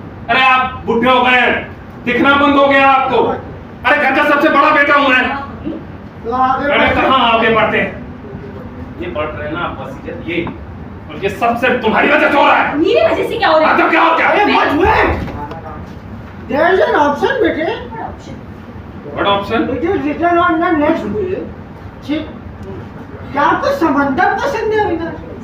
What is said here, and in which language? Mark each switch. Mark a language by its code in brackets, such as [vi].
[hi] अरे आप बुढ़े हो गए हैं, दिखना बंद हो गया आपको। अरे घर का सबसे बड़ा बेटा हूँ मैं। तो आगे अरे कहाँ आगे बढ़ते हैं? ये बढ़ रहे हैं ना आप वसीयत, ये और ये सबसे तुम्हारी वजह से हो रहा है। मेरी वजह से क्या हो रहा है? तो क्या हो क्या? [en] There is an option, बेटे। What option? It is written on the next bill. [hi] ठीक। क्या आपको समंदर पसंद है अविनाश?